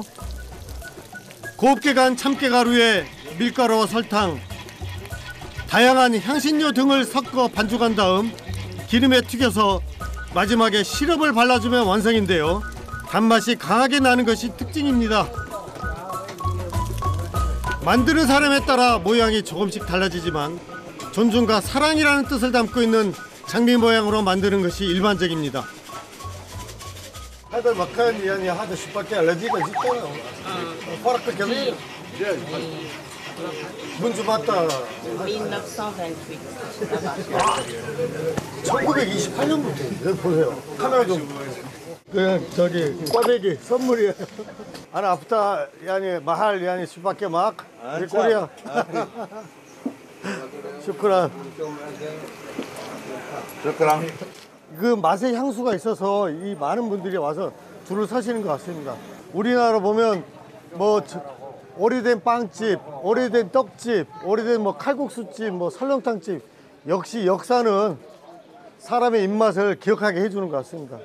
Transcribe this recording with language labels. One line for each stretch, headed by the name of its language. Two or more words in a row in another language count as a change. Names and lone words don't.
Korean: 곱게 간 참깨가루에 밀가루와 설탕, 다양한 향신료 등을 섞어 반죽한 다음 기름에 튀겨서 마지막에 시럽을 발라주면 완성인데요. 단맛이 강하게 나는 것이 특징입니다. 만드는 사람에 따라 모양이 조금씩 달라지지만 존중과 사랑이라는 뜻을 담고 있는 장미 모양으로 만드는 것이 일반적입니다.
Arabic: هذا المكان يعني هذا شباكية لذيذة جدا فرق كبير منذ متى
Korean: 1928년부터 보세요. 카메라 좀 그냥 저기 꽈배기 선물이에요.
Arabic: أنا أفتح يعني محل يعني شباكية معك في كوريا. شكرا.
Korean: 그 맛의 향수가 있어서 이 많은 분들이 와서 줄을 서시는 것 같습니다. 우리나라 보면 뭐 오래된 빵집, 오래된 떡집, 오래된 뭐 칼국수집, 뭐 설렁탕집, 역시 역사는 사람의 입맛을 기억하게 해주는 것 같습니다.